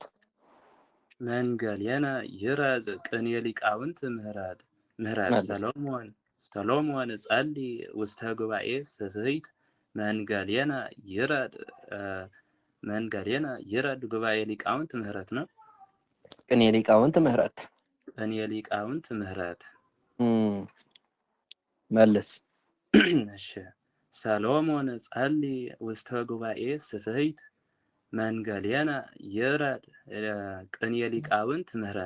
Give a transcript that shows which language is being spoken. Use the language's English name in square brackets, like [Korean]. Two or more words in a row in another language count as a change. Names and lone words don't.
[Geez] መንገልየነ ይረድ ቅኔ ሊቃውንት ምህረት ሰሎሞን ጸልይ ውስተ ጉባኤ ስፍሕት መንገልየነ ይረድ ጉባኤ ሊቃውንት ምህረት ነው። ቅኔ ሊቃውንት ምህረት ቅኔ ሊቃውንት ምህረት [Amharic] መልስ [Geez] እሺ ሰሎሞን ጸልይ ውስተ ጉባኤ ስፍሕት መንገልየነ ይረድ ቅኔ ሊቃውንት ምህረት